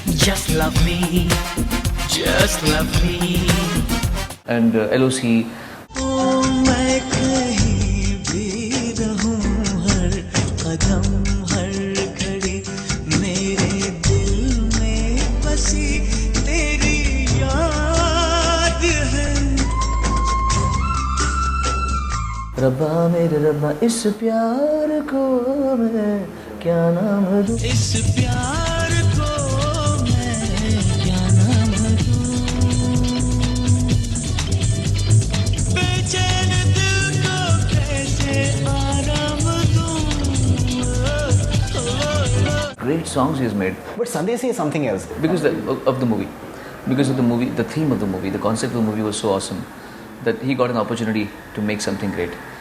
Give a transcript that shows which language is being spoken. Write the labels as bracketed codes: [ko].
[en] Just love me, just love me. And LOC. [hi] ओ मैं कहीं भी रहूं, हर कदम हर घड़ी मेरे दिल में बसी तेरी याद है. रब्बा मेरे रब्बा इस प्यार को मैं क्या नाम दूं. इस प्यार को मैं क्या नाम दूं. बेचैन दिल को कैसे आराम दूं. [en] Great songs he's made But Sandesi is something else. because of the movie. Because of the movie, the theme of the movie, the concept of the movie was so awesome that he got an opportunity to make something great.